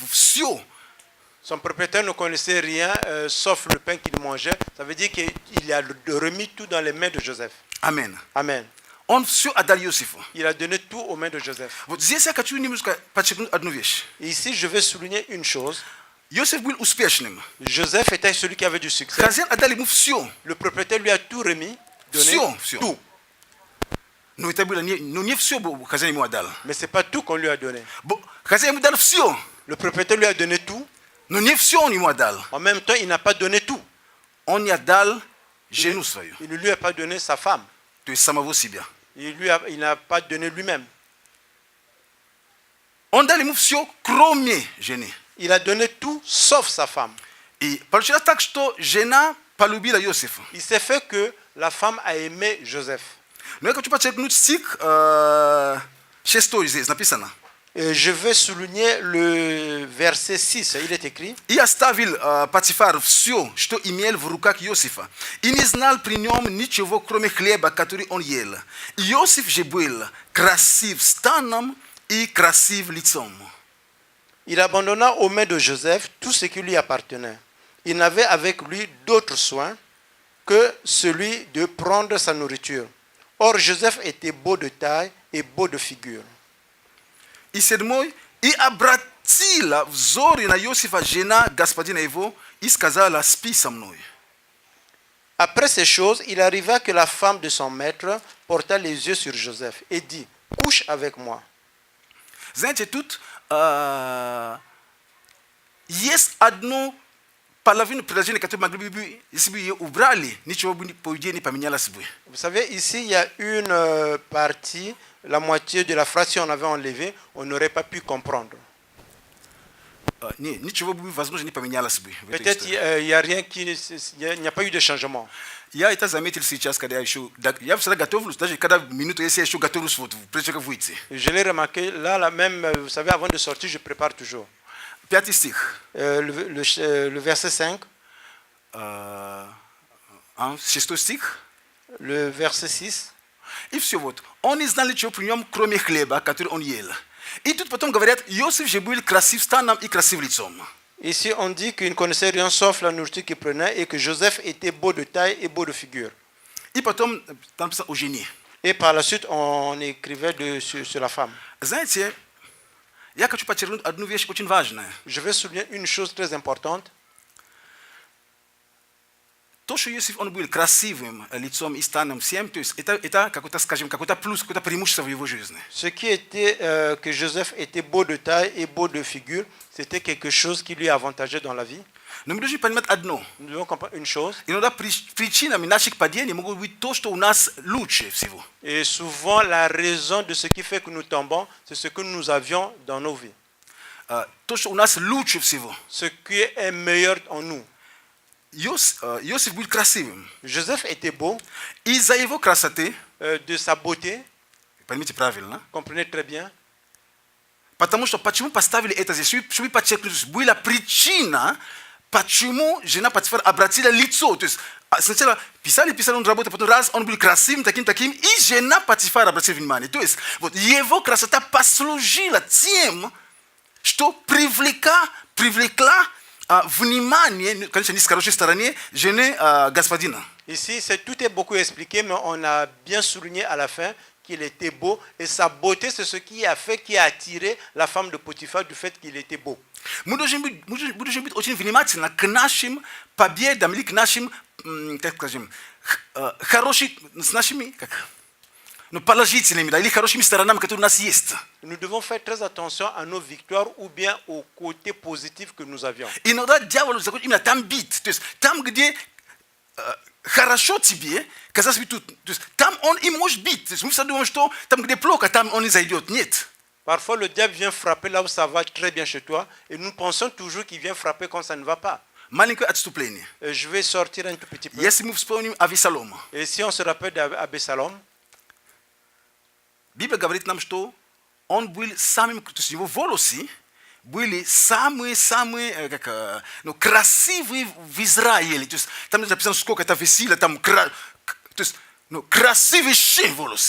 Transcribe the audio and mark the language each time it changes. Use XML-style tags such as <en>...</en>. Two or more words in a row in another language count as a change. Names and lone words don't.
<ru>Все.</ru> <fr>Son propriétaire ne connaissait rien sauf le pain qu'il mangeait. Ça veut dire qu'il a remis tout dans les mains de Joseph. Amen. Amen.</fr> <ru>Он все отдал Иосифу.</ru> <fr>Il a donné tout aux mains de Joseph.</fr> <ru>Вот здесь я хочу немножко подчеркнуть одну вещь.</ru> <fr>Et ici, je vais souligner une chose.</fr> <ru>Иосиф был успешным.</ru> <fr>Joseph était celui qui avait du succès.</fr> <ru>Хозяин отдал ему все.</ru> <fr>Le propriétaire lui a tout remis, donné</fr> <ru>Все.</ru> <fr>tout.</fr> <ru>Но это было не все хозяин ему отдал.</ru> <fr>Mais ce n'est pas tout qu'on lui a donné.</fr> <ru>Хозяин ему дал все.</ru> <fr>Le propriétaire lui a donné tout.</fr> <ru>Но не все он ему отдал.</ru> <fr>En même temps, il n'a pas donné tout.</fr> <ru>Он не отдал жену свою.</ru> <fr>Il ne lui a pas donné sa femme.</fr> <ru>То есть самого себя.</ru> <fr>Il n'a pas donné lui-même.</fr> <ru>Он дал ему все, кроме жены.</ru> <fr>Il a donné tout sauf sa femme.</fr> <ru>И получилось так, что жена полюбила Иосифа.</ru> <fr>Il s'est fait que la femme a aimé Joseph.</fr> <ru>Но я хочу подчеркнуть стих 6 здесь написано.</ru> <fr>Et je vais souligner le verset 6. Il est écrit.</fr> <ru>И оставил Патифар все, что имел в руках Иосифа, и не знал при нем ничего, кроме хлеба, который он ел. Иосиф же был красив станом и красив лицом.</ru> <fr>Il abandonna aux mains de Joseph tout ce qui lui appartenait. Il n'avait avec lui d'autre soin que celui de prendre sa nourriture. Or, Joseph était beau de taille et beau de figure.</fr> <ru>И седьмой, и обратила взоры на Иосифа жена господина его, и сказала: спи со мной.</ru> <fr>Après ces choses, il arriva que la femme de son maître porta les yeux sur Joseph et dit, couche avec moi.</fr> <ru>Знаете, тут есть одно половину предложения, которое могли бы, если бы ее убрали, ничего бы, по идее, не поменялось бы.</ru> <fr>Vous savez, ici, il y a une partie, la moitié de la phrase, si on avait enlevé, on n'aurait pas pu comprendre.</fr> <ru>Ничего бы, возможно, не поменялось бы.</ru> <fr>Peut-être il n'y a rien il n'y a pas eu de changement.</fr> <ru>Я это заметил сейчас, когда я всегда готовлюсь, даже когда минуту, если я еще готовлюсь, вот, прежде чем выйти.</ru> <fr>Je l'ai remarqué, là même, vous savez, avant de sortir, je prépare toujours.</fr> <ru>5 стих.</ru> <fr>Le verset 5,</fr> <ru>6 стих.</ru> <fr>le verset 6.</fr> <ru>И все вот. Он не знал ничего при нем, кроме хлеба, который он ел. И тут потом говорят, Иосиф же был красив станом и красив лицом.</ru> <fr>Ici, on dit qu'il ne connaissait rien sauf la nourriture qu'il prenait et que Joseph était beau de taille et beau de figure.</fr> <ru>И потом там написано о жене.</ru> <fr>Et par la suite, on écrivait sur la femme.</fr> <ru>Знаете, я хочу подчеркнуть одну вещь очень важную.</ru> <fr>Je vais souligner une chose très importante.</fr> <ru>То, что Иосиф, он был красивым лицом и станом всем, то есть это какой-то, скажем, какой-то плюс, какое-то преимущество в его жизни.</ru> <fr>Ce qui était que Joseph était beau de taille et beau de figure, c'était quelque chose qui lui avantageait dans la vie.</fr> <ru>Но мы должны понимать одно.</ru> <fr>Nous devons comprendre une chose.</fr> <ru>Иногда причинами наших падений могут быть то, что у нас лучше всего.</ru> <fr>Et souvent, la raison de ce qui fait que nous tombons, c'est ce que nous avions dans nos vies.</fr> <ru>То, что у нас лучше всего.</ru> <fr>Ce qui est meilleur en nous.</fr> <ru>Иосиф был красивым.</ru> <fr>Joseph était beau.</fr> <ru>Из-за его красоты,</ru> <fr>De sa beauté,</fr> <ru>поймите правильно,</ru> <fr>comprenez très bien.</fr> <ru>потому что почему поставили это здесь, чтобы подчеркнуть, была причина, почему жена Патифара обратила лицо. То есть сначала писали, он работал, потом раз он был красивым, таким, и жена Патифара обратила внимание. То есть вот его красота послужила тем, что привлекла внимание, конечно, не с хорошей стороны, жены господина.</ru> <fr>Ici, tout est beaucoup expliqué, mais on a bien souligné à la fin qu'il était beau. Et sa beauté, c'est ce qui a attiré la femme de Potiphar du fait qu'il était beau.</fr> <ru>Мы должны быть очень внимательны к нашим победам или к нашим, как скажем, с нашими, положительными, или хорошими сторонами, которые у нас есть.</ru> <fr>Nous devons faire très attention à nos victoires ou bien aux côtés positifs que nous avions.</fr> <ru>Иногда дьявол захочет именно там бить, то есть там, где хорошо тебе, казалось бы, тут, то есть, там он и может бить. То есть мы всегда думаем, что там, где плохо, там он и зайдет. Нет.</ru> <fr>Parfois, le diable vient frapper là où ça va très bien chez toi. Et nous pensons toujours qu'il vient frapper quand ça ne va pas.</fr> <ru>Маленькое отступление.</ru> <fr>Je vais sortir un tout petit peu.</fr> <ru>Если мы вспомним Авесалома,</ru> <fr>Et si on se rappelle d'Absalom,</fr> <ru>Библия говорит нам, что он был самым, то есть его волосы были самые-самые красивые в Израиле. То есть там написано, сколько это весило, там то есть, красивейшие волосы.</ru>